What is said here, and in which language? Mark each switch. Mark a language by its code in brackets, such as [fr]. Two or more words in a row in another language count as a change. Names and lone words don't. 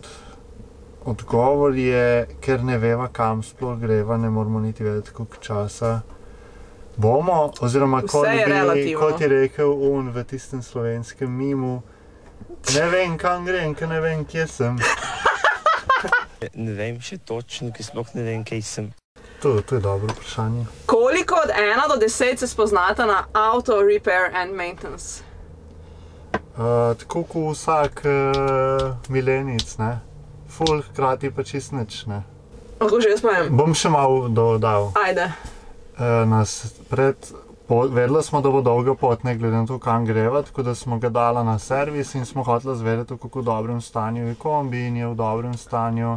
[sl] Odgovor je, ker ne veva, kam sploh greva, ne moramo niti vedeti, koliko časa bomo, oziroma kot je rekel v tistem slovenskem mimu, ne vem, kam grem, ker ne vem, kje sem. Ne vem še točno, ker sploh ne vem, kje sem. To je dobro vprašanje. Koliko od 1 do 10 se spoznata na [en] auto repair and maintenance? [sl] Tako kot vsak milenic, ne? Ful, hkrati pa čist nič, ne? Lahko že jaz povem? Bom še malo dodal. Ajde. Pred vedeli smo, da bo dolga pot, ne glede na to, kam greva, tako da smo ga dala na servis in smo hoteli zvedeti, v kako dobrem stanju je kombi in je v dobrem stanju.